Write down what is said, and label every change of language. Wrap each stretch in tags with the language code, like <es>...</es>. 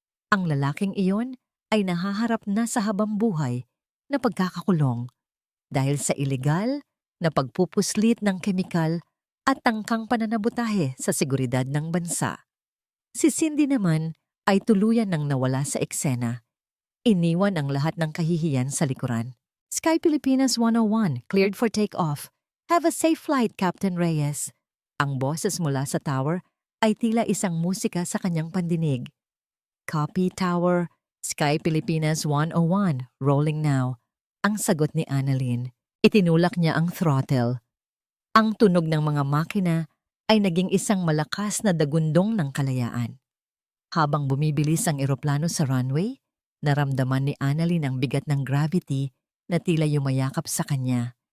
<tl>Ang lalaking iyon ay nahaharap na sa habang buhay na pagkakakulong dahil sa ilegal na pagpupuslit ng kemikal at tangkang pananabutahe sa seguridad ng bansa. Si Cindy naman ay tuluyan nang nawala sa eksena. Iniwan ang lahat ng kahihiyan sa likuran.</tl> <en>Sky Pilipinas 101, cleared for takeoff. Have a safe flight, Captain Reyes.</en> <tl>Ang boses mula sa tower ay tila isang musika sa kanyang pandinig.</tl> <en>Copy Tower, Sky Pilipinas 101, rolling now.</en> <tl>Ang sagot ni Annalyn. Itinulak niya ang throttle. Ang tunog ng mga makina ay naging isang malakas na dagundong ng kalayaan. Habang bumibilis ang eroplano sa runway, naramdaman ni Annalyn ang bigat ng gravity na tila yumayakap sa kanya.</tl>